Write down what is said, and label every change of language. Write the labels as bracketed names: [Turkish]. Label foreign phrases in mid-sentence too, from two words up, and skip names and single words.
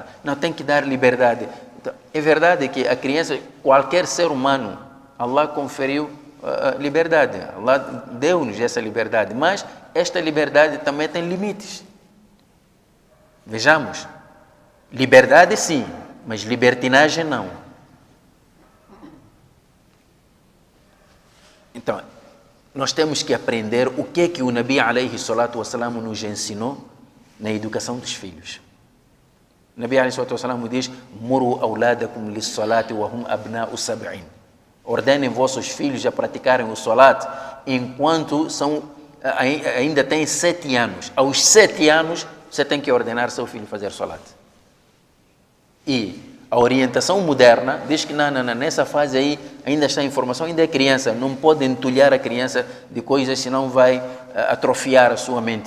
[Portuguese] Não, tem que dar liberdade. Então, é verdade que a criança, qualquer ser humano, Allah conferiu liberdade, Allah deu-nos essa liberdade, mas esta liberdade também tem limites. Vejamos, liberdade sim, mas libertinagem não. Então, nós temos que aprender o que é que o Nabi [Arabic] عليه الصلاة والسلام [Portuguese] nos ensinou na educação dos filhos. [Arabic] O نبي عليه الصلاة والسلام diz: مروا أولادكم للصلاة وهم أبناء سبع. [Portuguese] Ordenem vossos filhos a praticarem o salat enquanto ainda têm 7 anos. Aos 7 anos, você tem que ordenar seu filho fazer salat. E a orientação moderna diz que não, nessa fase aí ainda está em formação, ainda é criança, não pode entulhar a criança de coisas, senão vai atrofiar a sua mente.